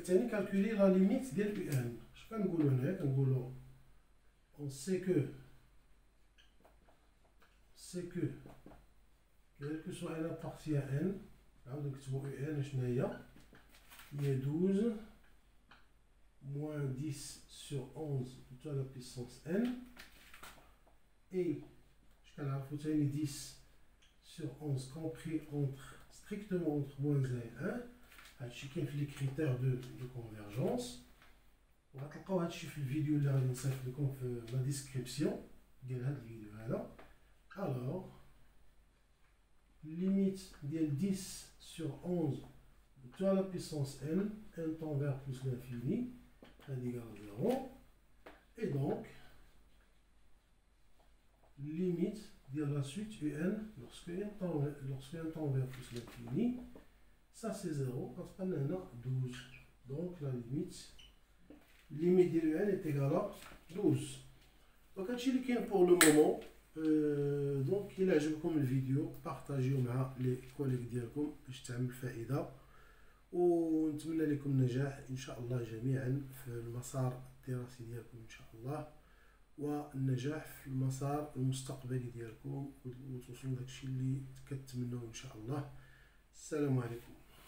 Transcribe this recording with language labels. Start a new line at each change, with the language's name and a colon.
French: Calculer la limite de un. Je vais on sait que quel que soit n appartient à n, donc un, il y a 12 moins 10 sur 11 tout à la puissance n, et je vais 10 sur 11 compris strictement entre moins 1 et 1.
Arabic: هادشي في
French: les critères de convergence.
Arabic: وغتلقاو هادشي في الفيديو اللي غادي نصيفط لكم في لا ديسكريبسيون ديال هاد الفيديو هذا.
French: Alors limite ديال 10 sur 11 tout à la puissance n, n tend vers plus l'infini, n égale à 0. Et donc limite de la suite un lorsque n tend vers plus l'infini, ça c'est 0, parce qu'on a 12. Donc la limite de n est égale à 12. Donc c'est pour le moment. Donc il a
Arabic: عجبكم الفيديو partagez مع les collègues ديالكم باش تعمل فائدة، ونتمنى لكم النجاح ان شاء الله جميعا في المسار الدراسي ديالكم ان شاء الله، والنجاح في المسار المستقبلي ديالكم، وتوصلوا لداكشي اللي كتمنوا ان شاء الله. السلام عليكم.